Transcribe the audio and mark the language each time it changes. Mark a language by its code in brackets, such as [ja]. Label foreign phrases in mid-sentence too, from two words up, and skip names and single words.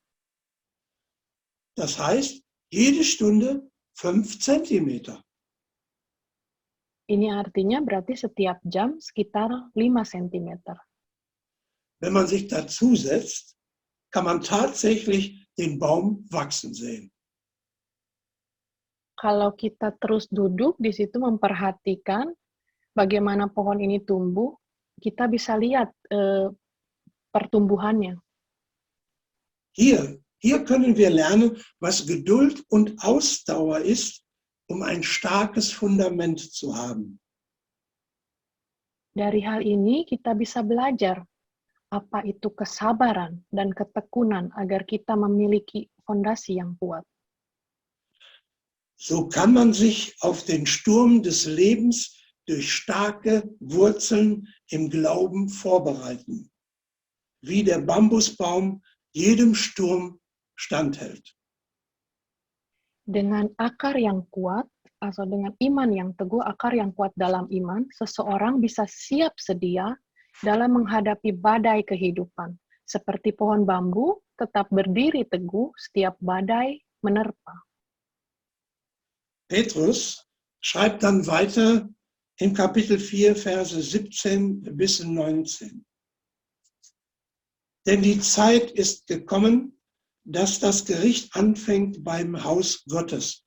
[de] Das heißt, jede Stunde 5 Zentimeter. [id] Ini artinya berarti setiap jam sekitar 5 cm. [de] Wenn man sich dazu setzt, kann man tatsächlich den Baum wachsen sehen. [id] Kalau kita terus duduk di situ memperhatikan bagaimana pohon ini tumbuh, kita bisa lihat pertumbuhannya. [de] Hier können wir lernen, was Geduld und Ausdauer ist, um ein starkes Fundament zu haben. [id] Dari hal ini kita bisa belajar apa itu kesabaran dan ketekunan agar kita memiliki fondasi yang kuat. [de] So kann man sich auf den Sturm des Lebens durch starke Wurzeln im Glauben vorbereiten, wie der Bambusbaum jedem Sturm standhält. [id] Dengan akar yang kuat, atau dengan iman yang teguh, akar yang kuat dalam iman, seseorang bisa siap sedia dalam menghadapi badai kehidupan. Seperti pohon bambu tetap berdiri teguh setiap badai menerpa. [de] Petrus schreibt dann weiter in Kapitel 4, Verse 17 bis 19. Denn die Zeit ist gekommen, dass das Gericht anfängt beim Haus Gottes.